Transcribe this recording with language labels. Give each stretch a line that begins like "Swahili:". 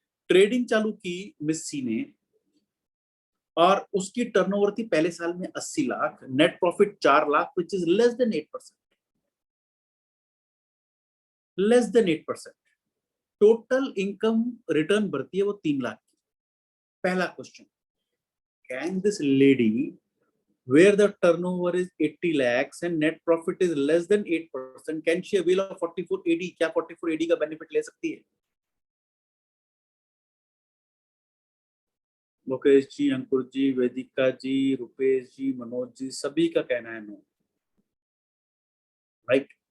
Hindi: Trading चालू की miss सी ने, और उसकी टर्नओवर थी पहले साल में 80 lakh, net profit 4 lakh,
English: which is less than 8%,
Hindi: less than 8%। Total income return भरती है वो 3 लाख की। पहला question,
English: Can this lady where the turnover is 80 lakhs and net profit is less than 8%, can she avail of 44 AD?
Hindi: क्या 44 AD का benefit ले सकती है? लोकेश जी, अंकुर जी, वेदिका जी, रुपेश जी, मनोज जी, सभी का कहना है नो, राइट?